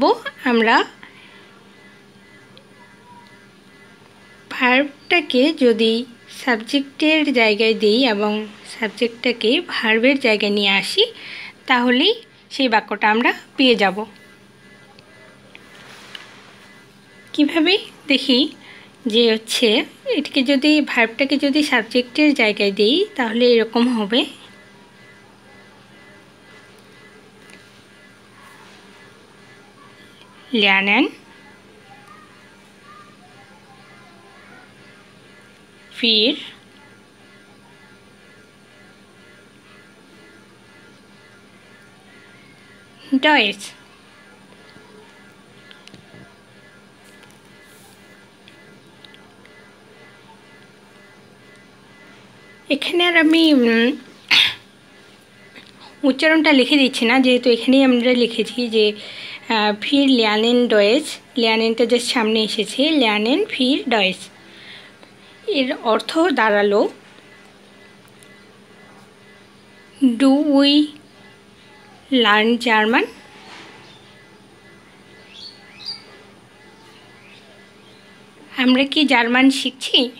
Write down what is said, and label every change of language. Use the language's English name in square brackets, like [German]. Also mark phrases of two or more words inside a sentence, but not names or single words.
[Bangla] আমরা ভার্বটাকে যদি সাবজেক্টের জায়গায় দিই এবং সাবজেক্টটাকে ভার্বের জায়গায় নিয়ে আসি তাহলেই সেই বাক্যটা আমরা পেয়ে যাব। কিভাবে দেখি যে হচ্ছে এটাকে যদি ভার্বটাকে যদি সাবজেক্টের জায়গায় দিই তাহলে এরকম হবে। [German] lernen wir Deutsch। [Bangla] এখানে আর আমি উচ্চারণটা লিখে দিচ্ছি না, যেহেতু এখানেই আমরা লিখেছি যে [German] wir lernen Deutsch। [Bangla] lernenটা জাস্ট সামনে এসেছে, [German] lernen wir Deutsch। [Bangla] এর অর্থ দাঁড়ালো [English] do we learn German. [Bangla] আমরা কি জার্মান শিখছি?